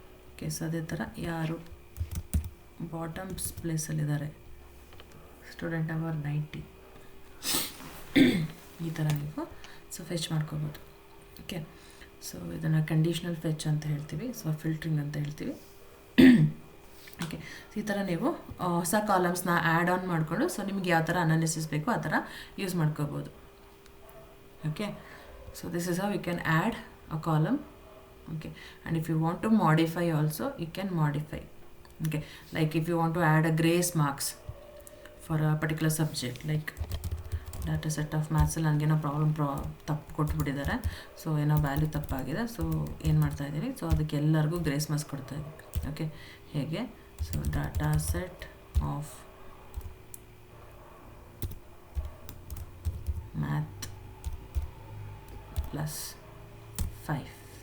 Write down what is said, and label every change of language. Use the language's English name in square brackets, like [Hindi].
[Kannada] Okay, so ಅದೇ ಥರ ಯಾರು ಬಾಟಮ್ಸ್ ಪ್ಲೇಸಲ್ಲಿದ್ದಾರೆ, ಸ್ಟೂಡೆಂಟ್ ನಂಬರ್ 90, ಈ ಥರ ನೀವು ಸೊ ಫೆಚ್ ಮಾಡ್ಕೋಬೋದು. ಓಕೆ, ಸೊ ಇದನ್ನು ಕಂಡೀಷ್ನಲ್ ಫೆಚ್ ಅಂತ ಹೇಳ್ತೀವಿ, ಸೊ ಫಿಲ್ಟ್ರಿಂಗ್ ಅಂತ ಹೇಳ್ತೀವಿ. ಓಕೆ, ಸೊ ಈ ಥರ ನೀವು ಹೊಸ ಕಾಲಮ್ಸ್ನ ಆ್ಯಡ್ ಆನ್ ಮಾಡಿಕೊಂಡು ಸೊ ನಿಮ್ಗೆ ಯಾವ ಥರ ಅನಾಲಿಸಿಸ್ ಬೇಕೋ ಆ ಥರ ಯೂಸ್ ಮಾಡ್ಕೋಬೋದು. [English] Okay, so this is how you can add a column. Okay, and if you want to modify also, you can modify. Okay, like if you want to add a grace marks for a particular subject, like data set of maths [Kannada] ಅಲ್ಲಿ ನನಗೇನೋ ತಪ್ಪು ಕೊಟ್ಬಿಟ್ಟಿದ್ದಾರೆ, so ಏನೋ value ತಪ್ಪಾಗಿದೆ, so ಏನು ಮಾಡ್ತಾ ಇದ್ದೀನಿ, so ಅದಕ್ಕೆ ಎಲ್ಲರಿಗೂ ಗ್ರೇಸ್ ಮಾರ್ಕ್ಸ್ ಕೊಡ್ತಾ ಇದ್ದೀನಿ. [English] okay, [Kannada] ಹೇಗೆ, [English] So data set of math +5.